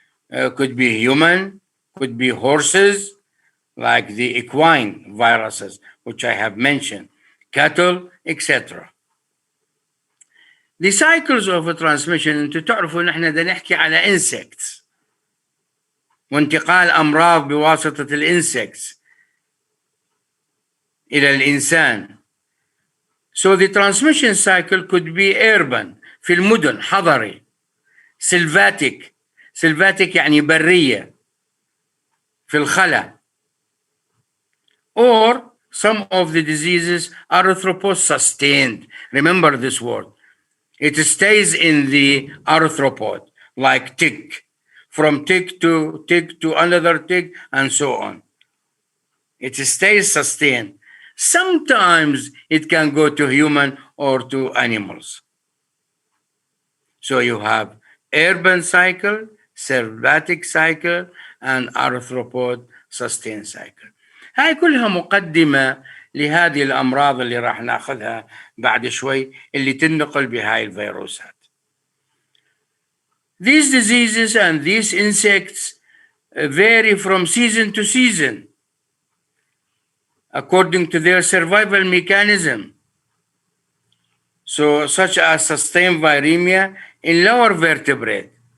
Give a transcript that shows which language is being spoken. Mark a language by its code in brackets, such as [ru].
[en] Could be human, could be horses, like the equine viruses, which I have mentioned, cattle, etc. The cycles of a transmission, [ar] انتوا تعرفوا نحن بدنا نحكي على insects وانتقال أمراض بواسطة الانسكتس إلى الإنسان. [en] So the transmission cycle could be urban, [ar] في المدن، حضري. Sylvatic يعني برية، في الخلا. [en] Or some of the diseases are arthropod-sustained. Remember this word. It stays in the arthropod, like tick, from tick to another tick, and so on. It stays sustained. Sometimes it can go to human or to animals. So you have urban cycle, sylvatic cycle, and arthropod-sustained cycle. [ar] هاي كلها مقدمة لهذه الأمراض اللي راح ناخذها بعد شوي اللي تنقل بهاي الفيروسات. [en] These diseases and these insects vary from season to season according to their survival mechanism. So, such as sustained viremia in lower vertebrate.